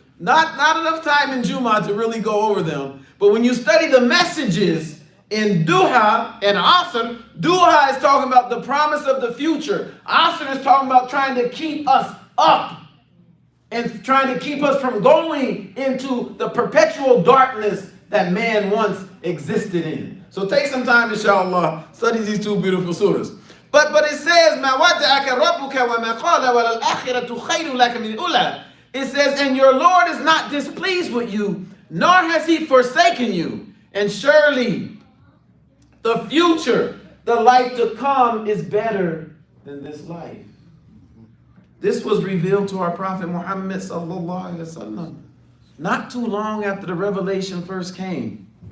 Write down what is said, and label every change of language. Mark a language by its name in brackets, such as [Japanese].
[English] Not enough time in Jumu'ah to really go over them. But when you study the messages in Duha and Asr, Duha is talking about the promise of the future. Asr is talking about trying to keep us up and trying to keep us from going into the perpetual darkness that man once existed in. So take some time, inshallah, study these two beautiful surahs. But it says, [Arabic] مَا وَدَّعَكَ رَبُّكَ وَمَا قَالَ وَلَلْآخِرَةُ خَيْرٌ لَكَ مِنَ الْأُولَى. [English] It says, and your Lord is not displeased with you, nor has he forsaken you. And surely the future, the life to come, is better than this life. This was revealed to our Prophet Muhammad sallallahu alaihi wasallam not too long after the revelation first came.